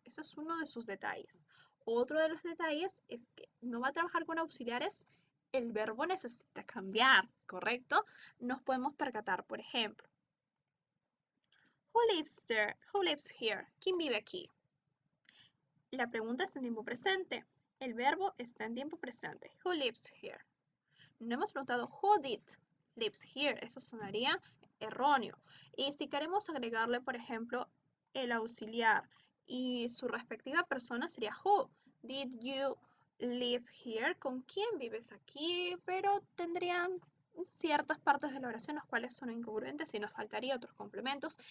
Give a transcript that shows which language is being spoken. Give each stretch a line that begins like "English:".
Spanish: Ese es uno de sus detalles. Otro de los detalles es que no va a trabajar con auxiliares. El verbo necesita cambiar, ¿correcto? Nos podemos percatar, por ejemplo.
English: Who lives there? Who lives here?
Spanish: ¿Quién vive aquí? La pregunta está en tiempo presente. El verbo está en tiempo presente.
English: Who lives here?
Spanish: No hemos preguntado
English: who did lives here.
Spanish: Eso sonaría erróneo. Y si queremos agregarle, por ejemplo, el auxiliar y su respectiva persona sería who.
English: Did you live here?
Spanish: ¿Con quién vives aquí? Pero tendrían ciertas partes de la oración las cuales son incongruentes y nos faltaría otros complementos.